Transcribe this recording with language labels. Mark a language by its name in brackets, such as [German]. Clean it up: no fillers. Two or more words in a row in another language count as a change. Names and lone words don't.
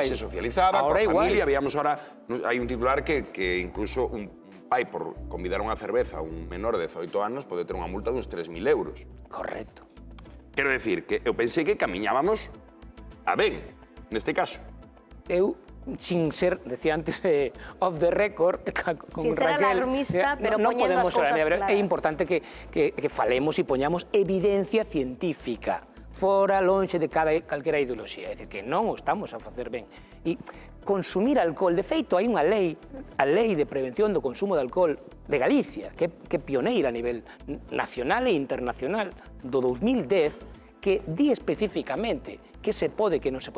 [Galician] Se socializaba, coa familia. Veíamos ahora, hai un titular que incluso un pai por convidar unha cerveza a un menor de 18 anos pode ter unha multa de uns 3.000 euros. Correcto. Quero decir que eu pensei que camiñábamos a ben, neste caso. Eu sin ser, decía antes, [English] off the record, [Galician] con sin ser alarmista, pero poñendo as cousas claras. É importante que falemos e poñamos evidencia científica, fora, lonxe de calquera ideoloxía. É dicir, que non o estamos a facer ben. E consumir alcohol, de feito, hai unha lei, a Lei de Prevención do Consumo de Alcohol de Galicia, que é pioneira a nivel nacional e internacional, do 2010, que di especificamente que se pode, que non se pode.